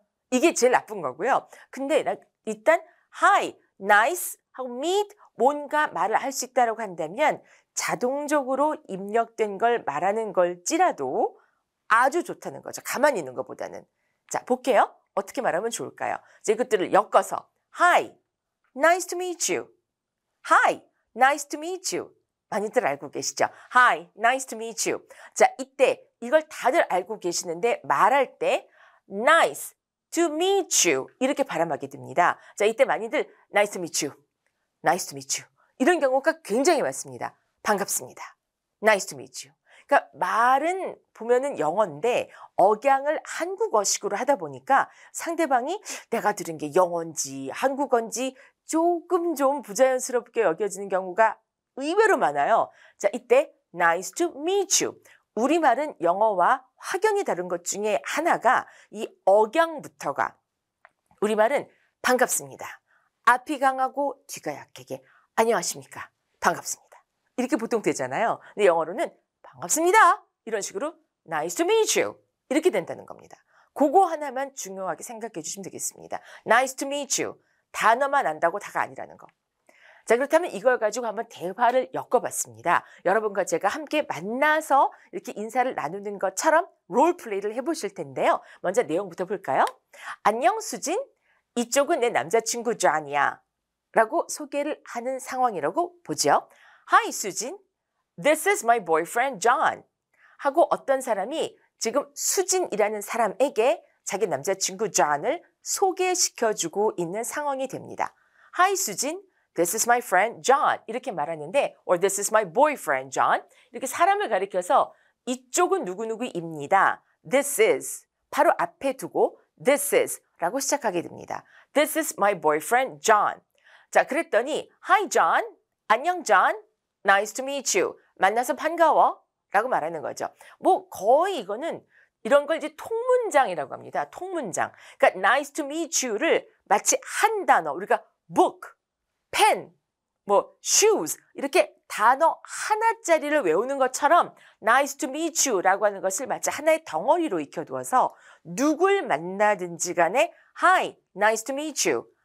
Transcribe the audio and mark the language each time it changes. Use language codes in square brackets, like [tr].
[ko] 이게 제일 나쁜 거고요. 근데 일단 hi, nice 하고 meet 뭔가 말을 할 수 있다고 한다면 자동적으로 입력된 걸 말하는 걸지라도 아주 좋다는 거죠. 가만히 있는 것보다는. 자, 볼게요. 어떻게 말하면 좋을까요? 이제 이것들을 엮어서 [en] Hi, nice to meet you. Hi, nice to meet you. [ko] 많이들 알고 계시죠? [en] Hi, nice to meet you. [ko] 자, 이때 이걸 다들 알고 계시는데 말할 때 [en] nice to meet you [ko] 이렇게 발음하게 됩니다. 자, 이때 많이들 [en] nice to meet you, nice to meet you [ko] 이런 경우가 굉장히 많습니다. 반갑습니다. [en] Nice to meet you. [ko] 그러니까 말은 보면은 영어인데 억양을 한국어식으로 하다 보니까 상대방이 내가 들은 게 영어인지 한국어인지 조금 좀 부자연스럽게 여겨지는 경우가 의외로 많아요. 자, 이때 [en] nice to meet you. [ko] 우리말은 영어와 확연히 다른 것 중에 하나가 이 억양부터가 우리말은 반갑습니다. 앞이 강하고 뒤가 약하게 안녕하십니까? 반갑습니다. 이렇게 보통 되잖아요. 근데 영어로는 반갑습니다. 이런 식으로 [en] nice to meet you [ko] 이렇게 된다는 겁니다. 그거 하나만 중요하게 생각해 주시면 되겠습니다. [en] nice to meet you [ko] 단어만 안다고 다가 아니라는 거. 자, 그렇다면 이걸 가지고 한번 대화를 엮어봤습니다. 여러분과 제가 함께 만나서 이렇게 인사를 나누는 것처럼 롤플레이를 해보실 텐데요. 먼저 내용부터 볼까요? 안녕 수진, 이쪽은 내 남자친구 존이야 라고 소개를 하는 상황이라고 보죠. [en] Hi 수진, This is my boyfriend John [ko] 하고 어떤 사람이 지금 수진이라는 사람에게 자기 남자친구 John을 소개시켜주고 있는 상황이 됩니다. [en] Hi 수진, This is my friend John [ko] 이렇게 말하는데 [en] or This is my boyfriend John [ko] 이렇게 사람을 가리켜서 이쪽은 누구누구입니다. [en] This is [ko] 바로 앞에 두고 This is 라고 시작하게 됩니다. [en] This is my boyfriend John. [ko] 자, 그랬더니 [en] Hi John, [ko] 안녕 John, [en] Nice to meet you. [ko] 만나서 반가워 라고 말하는 거죠. 뭐 거의 이거는 이런 걸 이제 통문장이라고 합니다. 통문장. 그러니까 [en] nice to meet you [ko] 를 마치 한 단어 우리가 book, pen, 뭐 shoes 이렇게 단어 하나짜리를 외우는 것처럼 [en] nice to meet you [ko] 라고 하는 것을 마치 하나의 덩어리로 익혀두어서 누굴 만나든지 간에 [en] hi, nice to meet you.